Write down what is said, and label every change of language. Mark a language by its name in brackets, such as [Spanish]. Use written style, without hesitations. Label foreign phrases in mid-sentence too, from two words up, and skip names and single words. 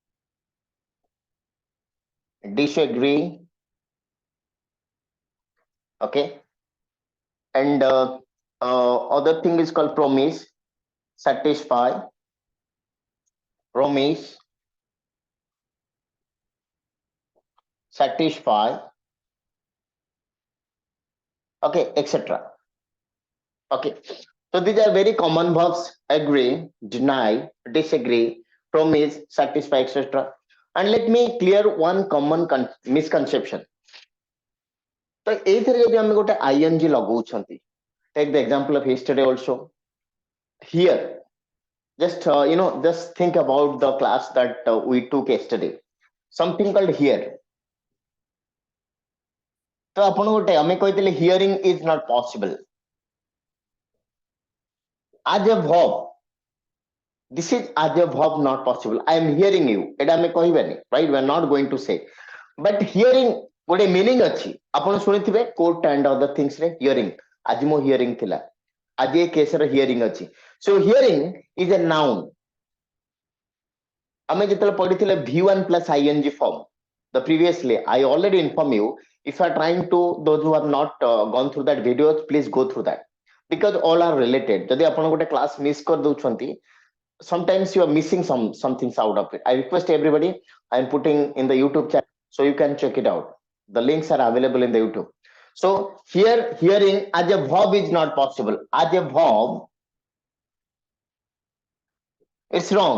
[English] disagree, okay, and other thing is called promise, satisfy, promise, satisfy, okay, etc. Okay, so these are very common verbs: agree, deny, disagree, promise, satisfy, etc. And let me clear one common misconception. [Odia] So ଏଇଥିରେ ଯଦି ଆମେ ଗୋଟେ ing ଲଗାଉଛନ୍ତି, [English] take the example of yesterday also. Here, just think about the class that we took yesterday. Something called here. [Odia] ତ ଆପଣ ଗୋଟେ ଆମେ କହିଥିଲେ [English] hearing is not possible. As a verb, this is as a verb not possible. I am hearing you. [Odia] ଏଟା ଆମେ କହିବାନି, [English] right? We are not going to say. But hearing ଗୋଟେ meaning [Odia] ଅଛି. ଆପଣ ଶୁଣିଥିବେ [English] quote and other things ରେ hearing. [Odia] ଆଜି ମୋ hearing ଥିଲା. ଆଜି ଏ case ର hearing ଅଛି. [English] So hearing is a noun. [Odia] ଆମେ ଯେତେବେଳେ ପଢିଥିଲେ [English] V1 plus ing form, the previously I already inform you. If you are trying to, those who have not gone through that video, please go through that because all are related. [Odia] ଯଦି ଆପଣ ଗୋଟେ [English] class miss କରିଦଉଛନ୍ତି, sometimes you are missing some things out of it. I request everybody, I am putting in the YouTube channel so you can check it out. The links are available in the YouTube. So here hearing as a verb is not possible. As a verb, it's wrong.